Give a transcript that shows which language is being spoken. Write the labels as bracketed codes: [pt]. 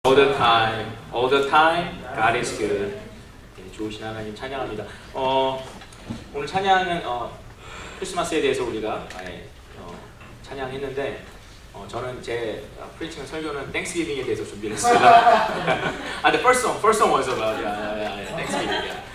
[en] All the time, all the time, God is good. [ko] 네, 좋으신 하나님 찬양합니다. 오늘 찬양은 크리스마스에 대해서 우리가 찬양했는데 저는 제 프리칭 설교는 Thanksgiving에 대해서 준비를 했습니다. [en] The first song was about Thanksgiving.